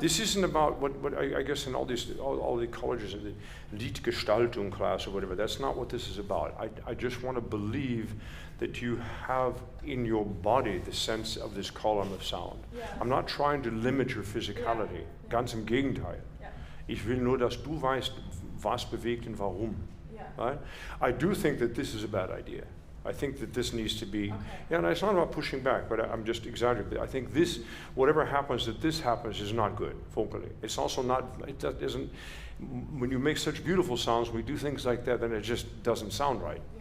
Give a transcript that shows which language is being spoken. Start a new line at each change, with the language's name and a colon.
English: This isn't about what I guess in all the colleges, in the Liedgestaltung class or whatever, that's not what this is about. I just want to believe that you have in your body the sense of this column of sound. Yeah. I'm not trying to limit your physicality.
German: Ganz im Gegenteil. Ich will nur, dass du weißt, was bewegt und warum.
English: Right? I do think that this is a bad idea. I think that this needs to be, and it's not about pushing back, but I'm just exaggerating. I think this, whatever happens, that this happens is not good, vocally. It's also not, isn't, when you make such beautiful sounds, we do things like that, then it just doesn't sound right.